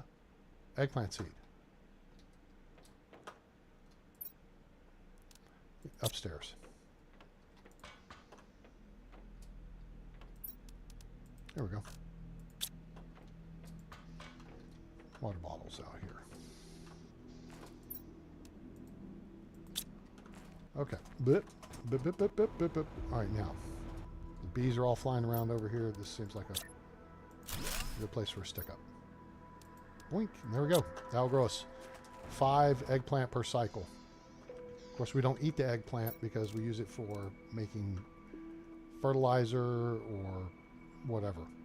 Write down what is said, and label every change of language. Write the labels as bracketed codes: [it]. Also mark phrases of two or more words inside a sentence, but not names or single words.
[en] Eggplant seed. Upstairs. There we go. Water bottles out here. Okay. Bip, bip, bip, bip, bip, bip, bip. All right, now. The bees are all flying around over here. This seems like a good place for a stick up. Boink. There we go. That'll grow us 5 eggplant per cycle. Of course, we don't eat the eggplant because we use it for making fertilizer or whatever.